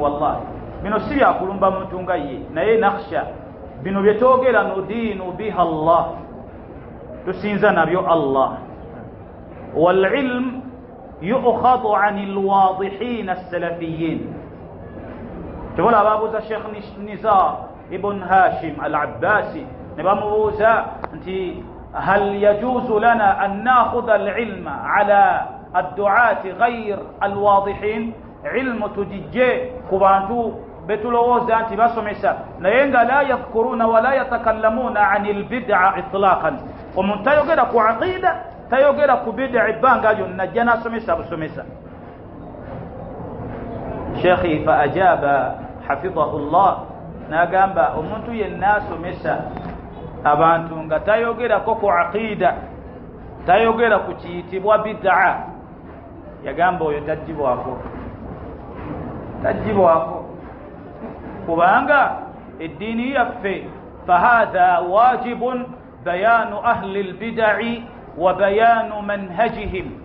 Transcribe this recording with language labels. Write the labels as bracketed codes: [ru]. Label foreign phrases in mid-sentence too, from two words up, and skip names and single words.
[lg] wallahi bino si byakulumba muntu nga ye, naye nakhsha bino byetwogera [ar] ندين بها [lg] Allah, tusinza nabyo Allah. [ar] والعلم يؤخذ عن الواضحين السلفيين. [lg] tebola ababuuza Sheikh Nizar ibn Hashim al-Abbasi ne bamubuuza nti [ar] هل يجوز لنا أن نأخذ العلم على الدعاة غير الواضحين, [lg] ilmu tujije ku bantu betulowooza nti basomesa naye nga [ar] لا يذكرون ولا يتكلمون عن البدعة إطلاقا. [lg] omuntu tayogera ku aqida, tayogera ku bid'a ebbanga lyonna, ajja n'asomesa busomesa. Sheikhi [ar] فأجاب حفظه الله [lg] n'agamba omuntu yenna asomesa abantu nga tayogerako ku aqida, tayogera ku kiyitibwa bid'a, yagamba oyo tajjibwako kubanga eddiini yaffe [ar] فهذا واجب بيان أهل البدع وبيان مناهجهم.